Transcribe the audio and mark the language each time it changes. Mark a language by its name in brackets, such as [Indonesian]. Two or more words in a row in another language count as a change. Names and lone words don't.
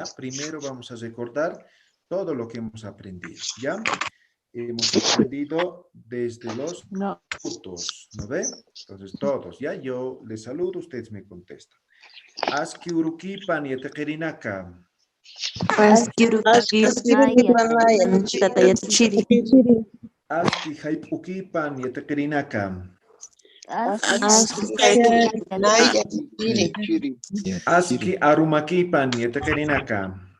[Spanish] Primero vamos a recordar todo lo que hemos aprendido ya. Hemos aprendido desde los puntos, ¿no ve? Entonces todos ya, yo les saludo, ustedes me contestan. [Aymara] Aski urukipan yatekarinaka. Aski haipukipan yatekarinaka. Aski arumakipan yatekarinaka.